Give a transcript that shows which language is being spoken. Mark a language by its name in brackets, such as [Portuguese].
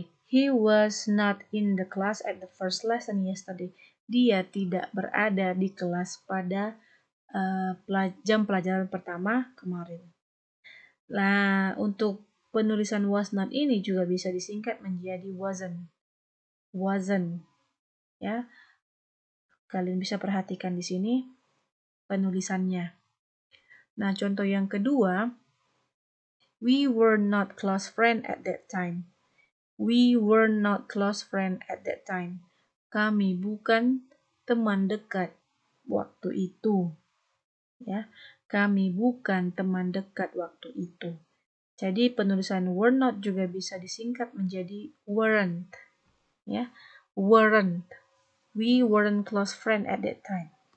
[English] He was not in the class at the first lesson yesterday. [Indonesian] Dia tidak berada di kelas pada jam pelajaran pertama kemarin. Nah, untuk penulisan was not ini juga bisa disingkat menjadi wasn't. Wasn't. Ya. Kalian bisa perhatikan di sini penulisannya. Nah, contoh yang kedua, [English] we were not close friend at that time. We were not close friend at that time. [Indonesian] Kami bukan teman dekat waktu itu. Ya, kami bukan teman dekat waktu itu. Jadi penulisan were not juga bisa disingkat menjadi weren't. [English] Ya, weren't. We weren't close friend at that time.